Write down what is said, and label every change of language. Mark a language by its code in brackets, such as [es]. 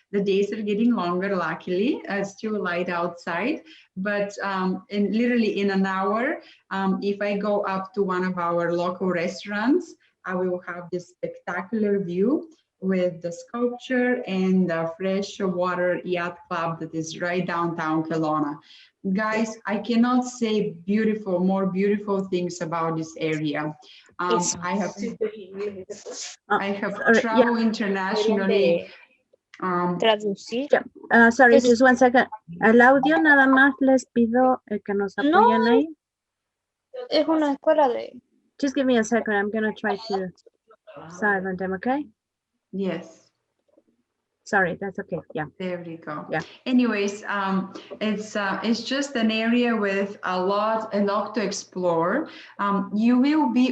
[en] The days are getting longer, luckily, it's still light outside, but literally in an hour, if I go up to one of our local restaurants, I will have this spectacular view with the sculpture and the freshwater yacht club that is right downtown Kelowna. Guys, I cannot say more beautiful things about this area. I have traveled internationally. [es] Traducir. [en] Sorry, just one second. [es] Al audio nada más les pido que nos apoyen ahí. Es una escuela de... [en] Just give me a second. I'm going to try to silent them, okay? Yes. Sorry, that's okay. Yeah. There we go. Yeah. Anyways, it's just an area with a lot to explore. You will be.